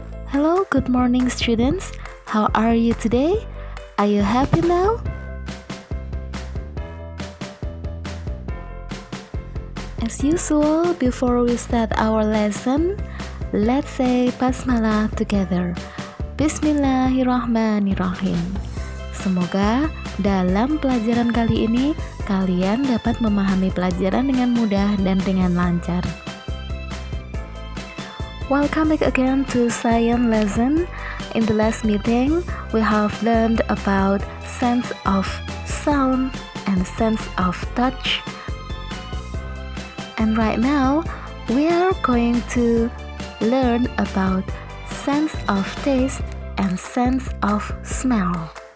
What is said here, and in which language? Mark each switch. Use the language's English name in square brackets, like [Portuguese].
[English] Hello, good morning students. How are you today? Are you happy now? As usual, before we start our lesson, let's say basmalah together. [Arabic] Bismillahirrahmanirrahim. [Indonesian] Semoga dalam pelajaran kali ini kalian dapat memahami pelajaran dengan mudah dan dengan lancar. [English] Welcome back again to science lesson. In the last meeting, we have learned about sense of sound and sense of touch. And right now, we are going to learn about sense of taste and sense of smell.